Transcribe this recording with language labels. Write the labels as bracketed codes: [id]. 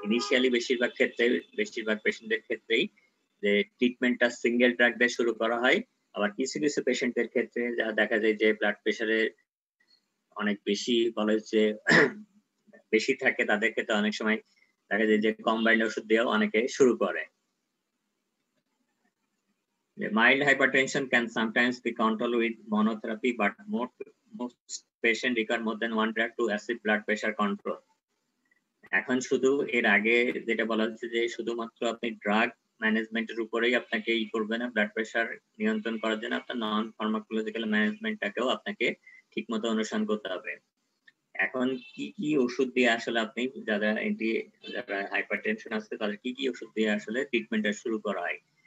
[bn] Initially বেশিরভাগ পেশেন্টদের ক্ষেত্রেই যে ট্রিটমেন্টটা সিঙ্গেল ড্রাগ দিয়ে শুরু করা হয়। আবার কিছু কিছু পেশেন্টের ক্ষেত্রে যা দেখা যায় যে ব্লাড প্রেশারের অনেক বেশি বলা হচ্ছে বেশি থাকে, তাদের ক্ষেত্রে অনেক সময় দেখা যায় যে কম্বাইন্ড ওষুধ দিয়েও অনেকে শুরু করে। [en] Mild hypertension can sometimes be controlled with monotherapy, but most patients require more than one drug to achieve blood pressure control. [bn] এখন শুধু এর আগে যেটা বলা হচ্ছে যে শুধুমাত্র আপনি ড্রাগ ম্যানেজমেন্টের উপরেই আপনাকে করবে না, ব্লাড প্রেশার নিয়ন্ত্রণ করার জন্য আপনার নন ফার্মাকোলজিক্যাল ম্যানেজমেন্টটাকেও আপনাকে ঠিকমতো অনুসরণ করতে হবে। এখন কি কি ওষুধ দিয়ে আসলে আপনি যারা হাইপারটেনশন আছে তাদের কি কি ওষুধ দিয়ে আসলে ট্রিটমেন্টটা শুরু করা হয়?